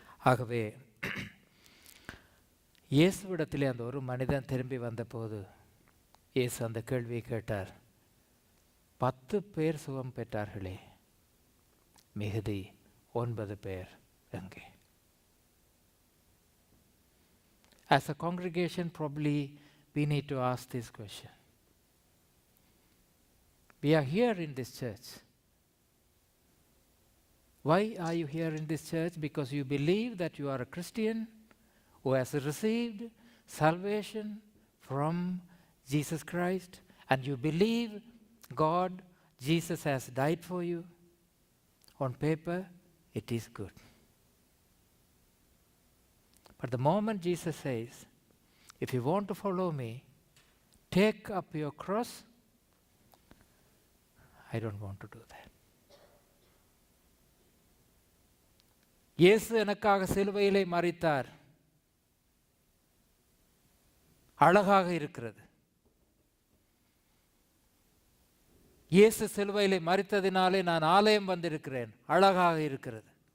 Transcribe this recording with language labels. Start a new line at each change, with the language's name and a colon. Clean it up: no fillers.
Tamil: ஆகவே இயேசுவிடத்திலே அந்த ஒரு மனிதன் திரும்பி வந்தபோது இயேசு அந்த கேள்வியை கேட்டார், 10 பேர் சுகம் பெற்றார்களே, மிகுதி 9 பேர் எங்கே?
English: As a congregation, probably we need to ask this question. We are here in this church. Why are you here in this church? Because you believe that you are a Christian who has received salvation from Jesus Christ, and you believe God, Jesus has died for you. On paper, it is good. But the moment Jesus says, if you want to follow me, take up your cross, I don't want to do that.
Tamil: இயேசு எனக்காக சிலுவையிலே மரித்தார், அழகாக இருக்கிறது. இயேசு சிலுவையிலே மரித்ததினாலே நான் ஆலயம் வந்திருக்கிறேன், அழகாக இருக்கிறது.